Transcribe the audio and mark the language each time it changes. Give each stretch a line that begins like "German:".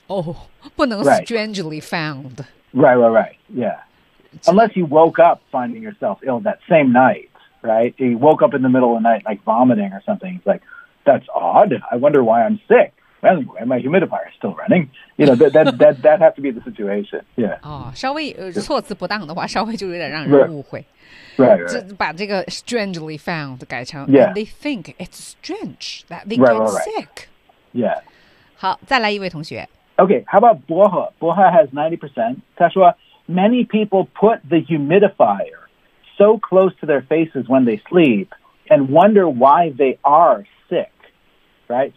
English: Oh,
Chinese: 不能
English: strangely found. Right. Yeah. Unless you woke up finding yourself ill that same night, right? You woke up in the middle of the night, like vomiting or something. It's like, that's odd. I wonder why I'm sick. Anyway, my humidifier is still running. You know, that has to be the situation. Yeah.
Chinese: 稍微措辞不当的话，稍微就有点让人误会。
English: Right.
Chinese: 把这个
English: strangely found
Chinese: 改成
English: yeah. They think it's strange that they get sick. Yeah.
Chinese: 好，再来一位同学。
English: Okay, how about 薄荷？薄荷 has 90%.
Chinese: 他说
English: Many people put the humidifier so close to their faces when they sleep and wonder why they are sick, right?